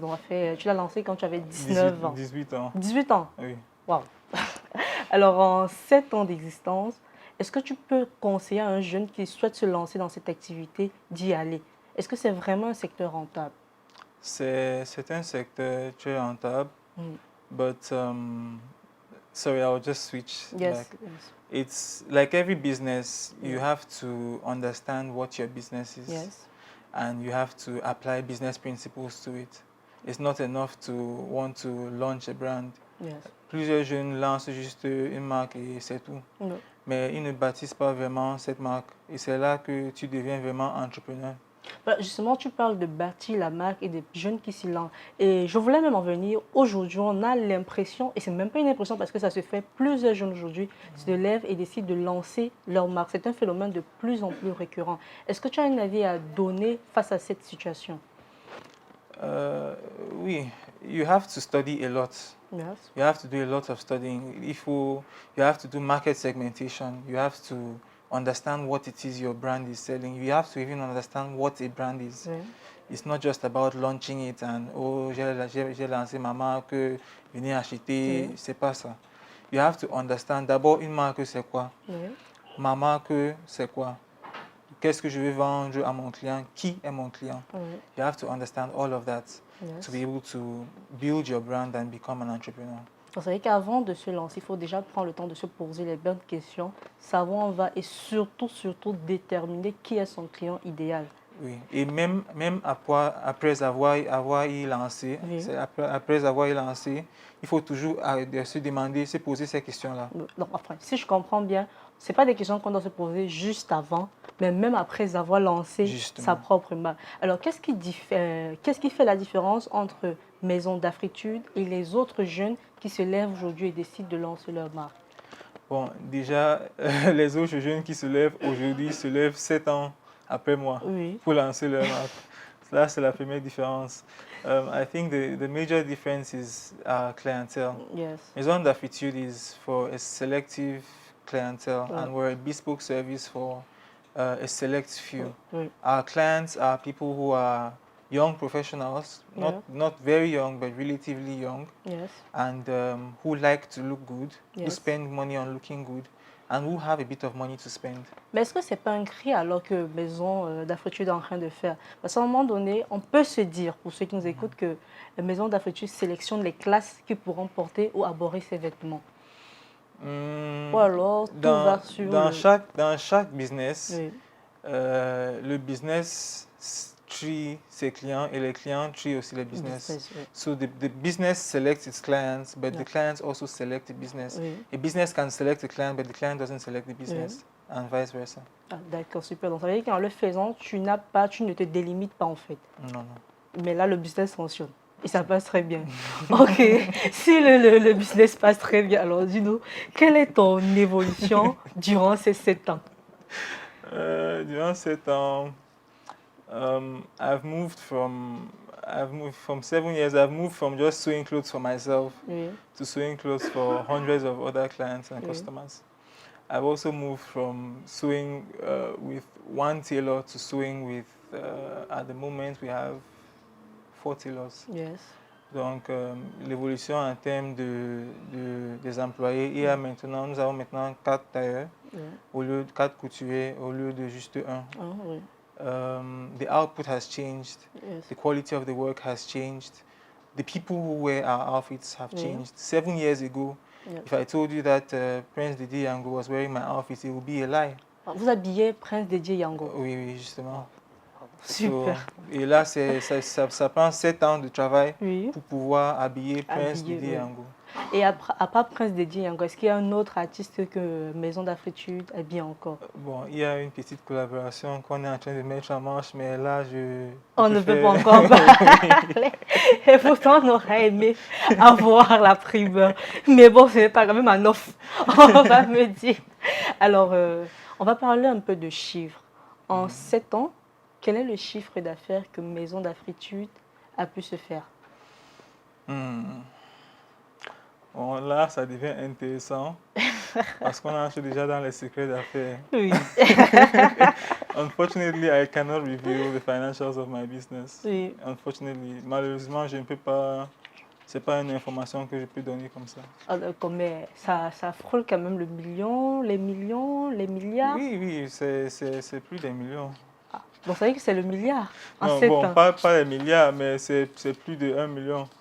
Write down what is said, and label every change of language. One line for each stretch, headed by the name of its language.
French: Donc, tu l'as lancée quand tu avais 19 ans. 18 ans. 18 ans? Oui. Waouh! Alors, en 7 ans d'existence, est-ce que tu peux conseiller à un jeune qui souhaite se lancer dans cette activité d'y aller? Est-ce que c'est vraiment un secteur rentable? C'est un secteur très rentable, Mm.
English: but sorry, I'll just switch. Yes, Like, yes, it's like every business, you Yeah. have to understand what your business is, yes. and you have to apply business principles to it. It's not enough to want to launch a brand. Yes.
French: Plusieurs jeunes lancent juste une marque et c'est tout.
English: No.
French: Mais ils ne bâtissent pas vraiment cette marque. Et c'est là que tu deviens vraiment entrepreneur. Voilà, justement, tu parles de bâtir la marque et des jeunes qui s'y lancent. Et je voulais même en venir. Aujourd'hui, on a l'impression, et ce n'est même pas une impression parce que ça se fait, plusieurs jeunes aujourd'hui se lèvent et décident de lancer leur marque. C'est un phénomène de plus en plus récurrent. Est-ce que tu as un avis à donner face à cette situation?
English: Oui, you have to study a lot. Yes. You have to do a lot of studying. You have to do market segmentation. You have to understand what it is your brand is selling. You have to even understand what a brand is.
French: Oui.
English: It's not just about launching it and
French: oh j'ai lancé ma marque, venez acheter. C'est pas ça.
English: You have to understand
French: d'abord une marque c'est quoi. Oui. Ma marque c'est quoi. Qu'est-ce que je vais vendre à mon client? Qui est mon client? Oui.
English: You have to understand all of that Yes. to be able to build your brand and become an entrepreneur.
French: Vous savez qu'avant de se lancer, il faut déjà prendre le temps de se poser les bonnes questions, savoir où on va et surtout déterminer qui est son client idéal. Oui, et même après avoir y lancé, Oui. après avoir y lancé, il faut toujours arrêter de se demander, se poser ces questions-là. Donc, enfin, si je comprends bien, ce n'est pas des questions qu'on doit se poser juste avant, mais même après avoir lancé Justement. sa propre marque. Alors, qu'est-ce qui fait la différence entre Maison d'Afritude et les autres jeunes qui se lèvent aujourd'hui et décident de lancer leur marque? Bon, déjà, les autres jeunes qui se lèvent aujourd'hui se lèvent 7 ans après moi Oui. pour lancer leur marque. Là, c'est la première différence.
English: I think the major difference is clientele. Yes. Maison d'Afritude is for a selective clientele, Right. and we're a bespoke service for a select few.
French: Oui.
English: Our clients are people who are young professionals, not very young, but relatively young, Yes. and who like to look good, who Yes. spend money on looking good, and who have a bit of money to spend.
French: Mais est-ce que ce n'est pas un cri alors que Maison d'Afritude est en train de faire? Parce qu'à un moment donné, on peut se dire, pour ceux qui nous écoutent, que Maison d'Afritude sélectionne les classes qui pourront porter ou aborder ces vêtements. Ou alors, tout va sur dans chaque business, Oui. le business trie ses clients et les clients trient aussi les business. Oui.
English: So the business selects its clients, but Yeah. the clients also select the business.
French: Oui.
English: A business can select the client, but the client doesn't select the business, and vice versa.
French: Ah, d'accord, super. Donc, ça veut dire qu'en le faisant, tu ne te délimites pas en fait. Non, non. Mais là, le business fonctionne. Et ça passe très bien. Ok, si le business passe très bien, alors dis-nous, quelle est ton évolution durant ces 7 ans? Durant 7 ans,
English: I've moved from 7 years. I've moved from just sewing clothes for myself
French: Oui,
English: to sewing clothes for hundreds of other clients and
French: oui,
English: customers. I've also moved from sewing with one tailor to sewing with, at the moment, we have 4 tailors. yes.
French: Donc, l'évolution en termes des employés, nous avons maintenant 4 tailleurs, Oui, au lieu de 4 couturiers, au lieu de juste un. ah, oui,
English: The output has changed, yes, the quality of the work has changed, the people who wear our outfits have
French: oui,
English: changed. 7 years ago, yes. if I told you that Prince Didi Yango was wearing my outfit, it would be a lie.
French: Ah, vous habillez Prince Dédié Yango. Oui, oui, justement. Super. Et là, ça prend 7 ans de travail Oui, pour pouvoir habiller Prince habillé, Didi oui. Yango. Et à part Prince Dédié Yango, est-ce qu'il y a un autre artiste que Maison d'Afritude habille encore? Bon, il y a une petite collaboration qu'on est en train de mettre en marche, mais là, On ne peut pas préfère- encore parler. Et pourtant, on aurait aimé avoir la primeur. Mais bon, ce n'est pas quand même un offre, on va me dire. Alors, on va parler un peu de chiffres. En 7 ans, quel est le chiffre d'affaires que Maison d'Afritude a pu se faire? Hmm. Bon, là, ça devient intéressant parce qu'on entre déjà dans les secrets d'affaires. Oui,
English: Unfortunately, I cannot reveal the financials of my business.
French: oui. Unfortunately, malheureusement, je ne peux pas. C'est pas une information que je peux donner comme ça. Alors, mais ça frôle quand même le million, les milliards. Oui, oui, c'est plus des millions. Ah, donc, ça veut dire que c'est le milliard en Non, 7 bon, ans. pas les milliards, mais c'est plus de 1 million.